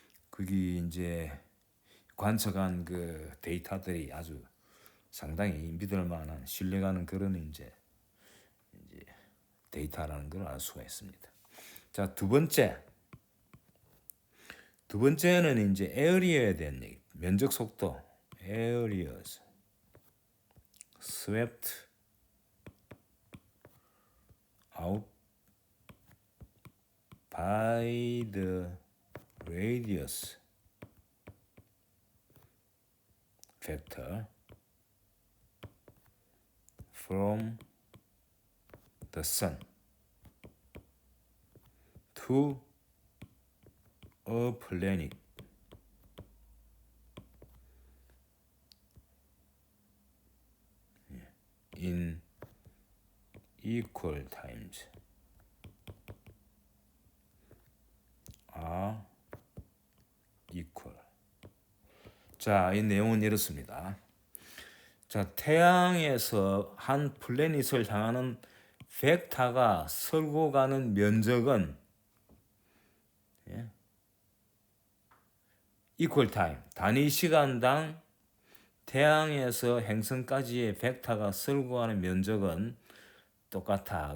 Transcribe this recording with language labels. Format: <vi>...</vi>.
<ko>그게 이제 관측한 그 데이터들이 아주 상당히 믿을 만한 신뢰가는 그런 이제 데이터라는 걸 알 수가 있습니다. 자, 두 번째는 이제 에어리어에 대한 얘기. 면적 속도.</ko> <en>areas swept out by the radius factor from the sun to a planet in equal times are equal.</en> <ko>자, 이 내용은 이렇습니다. 자, 태양에서 한 플래닛을 향하는 벡터가 설고 가는 면적은</ko> <en>equal time,</en> <ko>단위 시간당 태양에서 행성까지의 벡터가 설고 가는 면적은 똑같아.</ko>